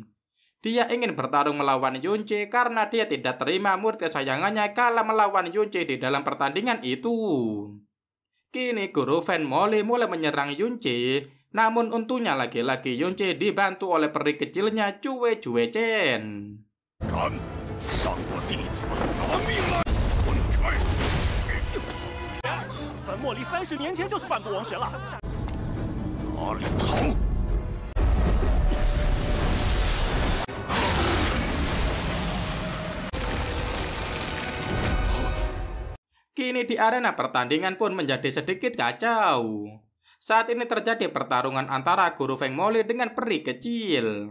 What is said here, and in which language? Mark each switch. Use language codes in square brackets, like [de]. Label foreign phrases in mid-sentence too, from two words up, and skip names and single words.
[id] Dia ingin bertarung melawan Yunce karena dia tidak terima murid kesayangannya kalah melawan Yunce di dalam pertandingan itu. Kini guru Fan Moli mulai menyerang Yunce, namun untungnya lagi-lagi Yunce dibantu oleh peri kecilnya Cue Jue Chen. [zh] Fan莫离30年前就是半步王旋了。哪里逃？ [id] Kini di arena pertandingan pun menjadi sedikit kacau. Saat ini terjadi pertarungan antara guru Feng Moli dengan peri kecil.